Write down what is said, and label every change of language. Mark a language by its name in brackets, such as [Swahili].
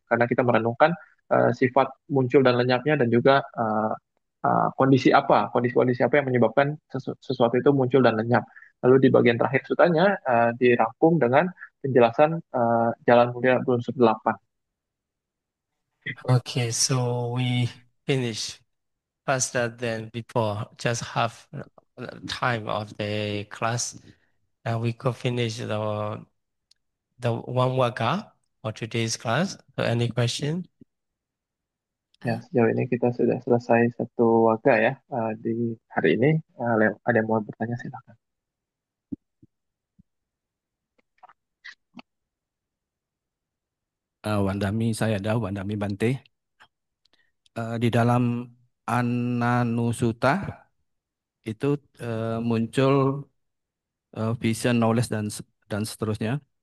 [Indonesian] Karena kita merenungkan sifat muncul dan lenyapnya dan juga kondisi-kondisi apa yang menyebabkan sesuatu itu muncul dan lenyap. Lalu di bagian terakhir sutanya dirangkum dengan penjelasan jalan mulia berunsur delapan. [English] Okay, so we finish faster than before, just half time of the class. And we could finish the one workout for today's class. So any question? [Indonesian] Ya, sejauh ini kita sudah selesai satu waga ya di hari ini. Ada yang mau bertanya silakan. Wandami, saya ada Wandami Bante. Di dalam Ananusuta itu muncul vision, knowledge dan seterusnya.